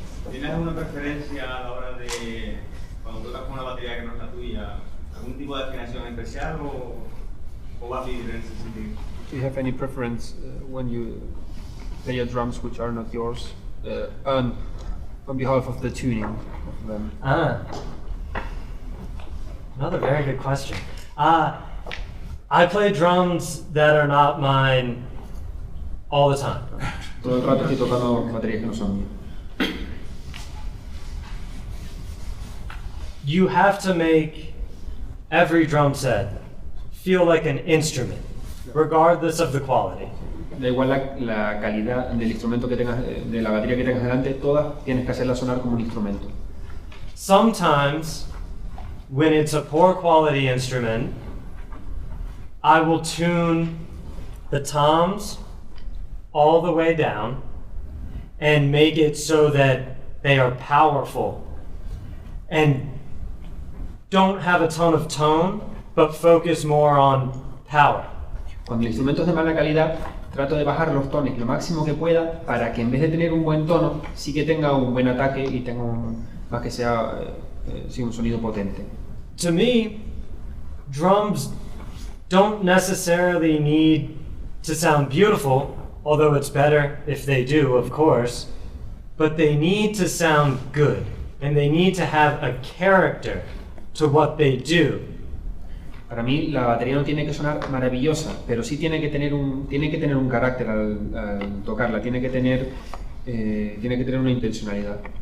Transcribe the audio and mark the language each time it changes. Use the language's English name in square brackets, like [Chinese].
[Spanish] ¿Tienes alguna preferencia a la hora de cuando tocas con una batería que no es la tuya? ¿Algún tipo de afinación especial o vas libre en ese sentido? [English] Do you have any preference when you play your drums which are not yours, on behalf of the tuning of them? Another very good question. I play drums that are not mine all the time. [Spanish] Todo el rato estoy tocando baterías que no son mías. [English] You have to make every drum set feel like an instrument, regardless of the quality. [Spanish] Da igual la calidad del instrumento que tengas, de la batería que tengas delante, todas tienes que hacerla sonar como un instrumento. [English] Sometimes, when it's a poor quality instrument, I will tune the toms all the way down and make it so that they are powerful and don't have a ton of tone, but focus more on power. [Spanish] Cuando el instrumento es de mala calidad, trato de bajar los tonos lo máximo que pueda para que en vez de tener un buen tono, sí que tenga un buen ataque y tenga más que sea sí, un sonido potente. [English] To me, drums don't necessarily need to sound beautiful, although it's better if they do, of course, but they need to sound good, and they need to have a character to what they do. [Spanish] Para mí la batería no tiene que sonar maravillosa, pero sí tiene que tener un carácter al tocarla, tiene que tener una intencionalidad.